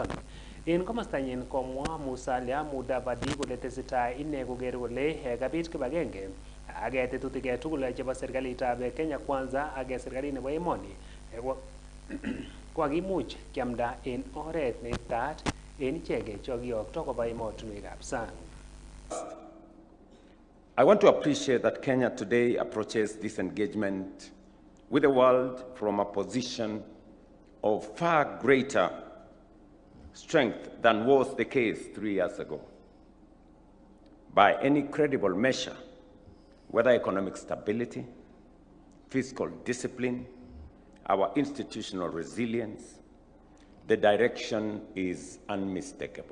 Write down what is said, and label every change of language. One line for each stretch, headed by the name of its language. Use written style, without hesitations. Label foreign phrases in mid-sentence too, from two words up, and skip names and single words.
Kalenjin: En komostanyin komwa Musalia Mudavadi kole tesetai ine koker kole kabit kibagenge ak tetutik tugul chebo serikalitab Kenya Kwanza ak serikalit nebo emoni kokakimuch kiamda en oret neitaat en ichek chekokiyokto koba emotinwekab sang.
English: I want to appreciate that Kenya today approaches this engagement with the world from a position of far greater strength than was the case 3 years ago. By any credible measure, whether economic stability, fiscal discipline, our institutional resilience, the direction is unmistakable.